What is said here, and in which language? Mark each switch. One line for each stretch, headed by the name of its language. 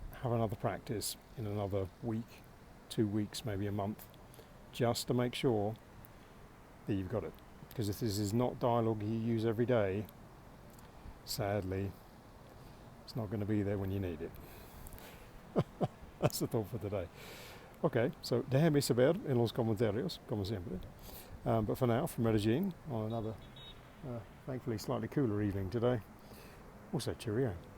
English: have another practice in another week, 2 weeks, maybe a month, just to make sure that you've got it. Because if this is not dialogue you use every day, sadly, it's not going to be there when you need it. That's the thought for today. Ok, so
Spanish: déjame saber en los comentarios, como siempre.
English: But for now, from Medellin, on another, thankfully slightly cooler evening today, also cheerio.